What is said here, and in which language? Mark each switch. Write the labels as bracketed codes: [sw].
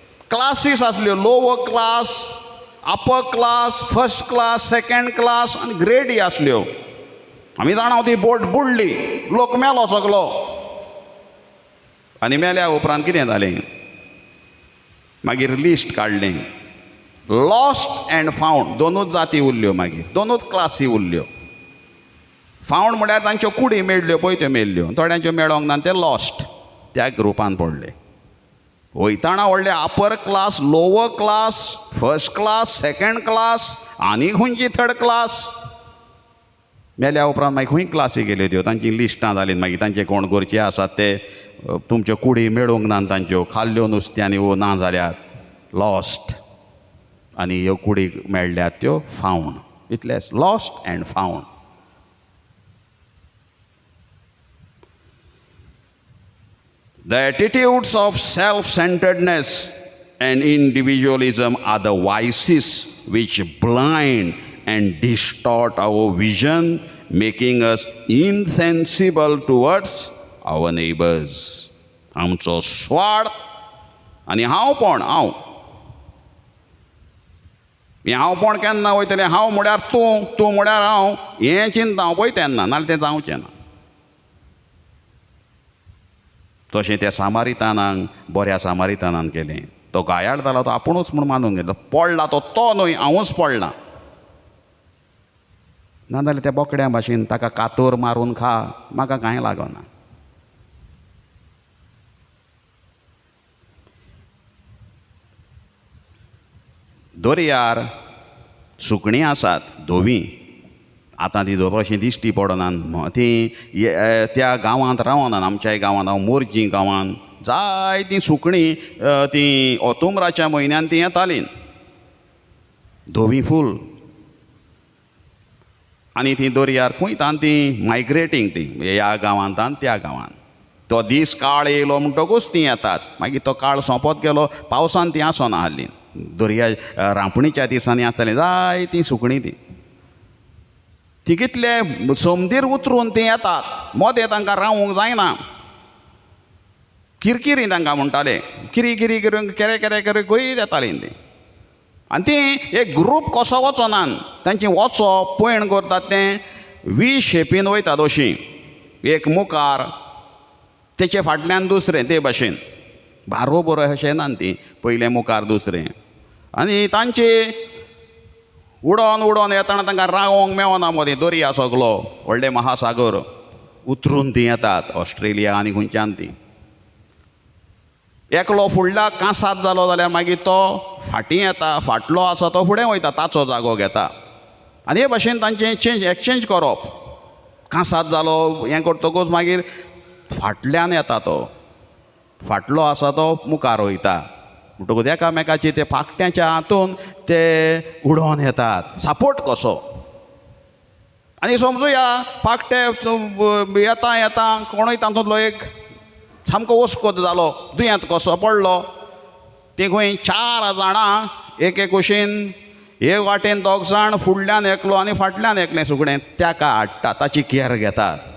[kok] क्लासीस आसल्यो, lower class, upper class, first class, second class आनी ग्रेडी आसल्यो. आमी जाणाव ती बोट बुडली. लोक मेलो सगलो. आनी मेल्या उपरांत कितें जालें? मागीर लिस्ट काडलें. लॉस्ट अँड फावंड दोनूच जाती उरल्यो. मागीर दोनूच क्लासी उरल्यो. फावंड म्हळ्यार तांच्यो कुडी मेळ्ळ्यो पळय त्यो मेल्ल्यो, थोड्यांच्यो मेळोंक ना ते लॉस्ट, त्या ग्रुपान पडले. वयताना व्हडले upper class, lower class, first class, second class, आनी खंयची थर्ड क्लास. मेल्या उपरांत मागीर खंय क्लासी गेल्यो त्यो, तांची लिस्टां जालीं. मागीर तांचे कोण करचे आसात ते तुमच्यो कुडी मेळोंक ना तांच्यो, खाल्ल्यो नुस्त्यांनी वो ना जाल्यार लॉस्ट, आनी ह्यो कुडी मेळ्ळ्यात त्यो फावंड. इतलेंच, lost and found. [en] The attitudes of self-centeredness and individualism are the vices which blind and distort our vision, making us insensible towards our neighbors. [kok] आमचो स्वार्थ आनी हांवपण, हांवपण केन्ना वयतलें, हांव म्हळ्यार तूं म्हळ्यार हांव, हें चिंता हांव पळय तेन्ना, नाल्यार तें जावचें ना. तशें त्या सामारितानाक बऱ्या सामारितानान केलें. तो गायाळ जालो तो आपुणूच म्हूण मानून घेतलो. पडला तो न्हय, हांवूच पडलां. नाजाल्यार त्या बोकड्या भाशेन ताका कातोर मारून खा, म्हाका कांय लागना. दर्यार सुकणीं आसात धोवी. आतां ती अशीं दिश्टी पडनात. ती त्या गांवांत रावनात. आमच्याय गांवांत, हांव मोरजी गांवांत जायतीं सुकणीं ती ऑक्टोबराच्या म्हयन्यान ती येतालीं, धोवी फूल. आनी ती दर्यार खंयतान ती मायग्रेटींग, ती ह्या गांवांतान त्या गांवांत. तो दीस काळ येयलो म्हणटकूच ती येतात. मागीर तो काळ सोंपत गेलो, पावसान ती आसना हाल्ली. दर्या रांपणीच्या दिसांनी आसतालीं जायतीं सुकणीं ती कितले समंदीर उतरून ती येतात. मोदें तांकां रावूंक जायना. किरकिरी तांकां म्हणटाले, किरी किरी करून केरे केरे केरे करीत येतालीं ती. आनी ती एक ग्रूप कसो वचनान, तांची वचप पयण करतात तें वी शेपीन वयतात अशीं. एक मुखार, तेचे फाटल्यान दुसरें, ते भाशेन बारोबर अशें ना ती, पयलें मुखार दुसरें. आनी तांची उडोन येताना तांकां रावोंक मेळना. मदीं दर्या सगलो, व्हडले महासागर उतरून ती येतात. ऑस्ट्रेलिया आनी खंयच्यान ती. एकलो फुडल्या कांसांत जालो जाल्यार मागीर तो फाटीं येता, फाटलो आसा तो फुडें वयता, ताचो जागो घेता. आनी हे भाशेन तांचें एक्सचेंज करप. कांसांत जालो हें करतकूच मागीर फाटल्यान येता तो, फाटलो आसा तो मुखार वयता. म्हणटकूच एकामेकाची ते पाकट्याच्या हातून ते उडोवन येतात, सपोर्ट कसो. आनी समजुया पाकटे येता कोणूय तातूंतलो एक सामको वस्कोत जालो, दुयेंत कसो पडलो. ती खंय 4 जाणां एक कुशीन, हे वाटेन 2 जाण, फुडल्यान एकलो आनी फाटल्यान एकलें सुकणें ताका हाडटा, ताची केअर घेतात.